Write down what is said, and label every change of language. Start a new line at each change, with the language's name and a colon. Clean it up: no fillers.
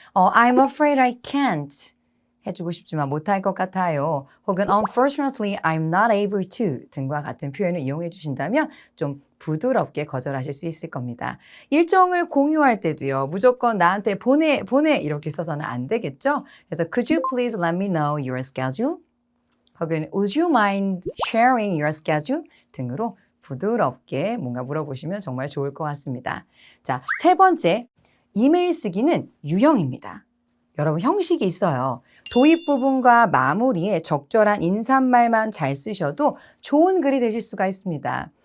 English: I'm afraid I can't.
Korean: 해주고 싶지만 못할 것 같아요. 혹은
English: unfortunately I'm not able to
Korean: 등과 같은 표현을 이용해 주신다면 좀 부드럽게 거절하실 수 있을 겁니다. 일정을 공유할 때도요. 무조건 나한테 보내 이렇게 써서는 안 되겠죠. 그래서
English: could you please let me know your schedule? 혹은 would you mind sharing your schedule?
Korean: 등으로 부드럽게 뭔가 물어보시면 정말 좋을 것 같습니다. 자, 세 번째, 이메일 쓰기는 유형입니다. 여러분 형식이 있어요. 도입 부분과 마무리에 적절한 인사말만 잘 쓰셔도 좋은 글이 되실 수가 있습니다.